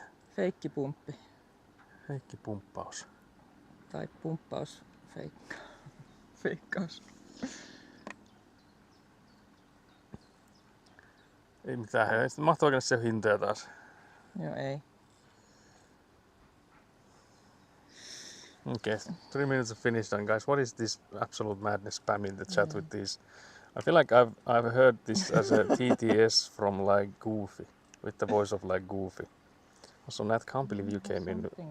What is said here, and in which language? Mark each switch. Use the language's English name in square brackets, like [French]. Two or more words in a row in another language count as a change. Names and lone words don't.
[Finnish] Feikkipumppi. Heikki pumppaus. Tai pumppaus. Feikkaus. Ei mitään, sitten mahtuu se hintoja taas. Joo, ei. [English] Okay, 3 minutes of finish done, guys. What is this absolute madness spamming the chat with these? I feel like I've heard this as a TTS from like Goofy, with the voice of like Goofy. Also, Nat, can't believe you came in.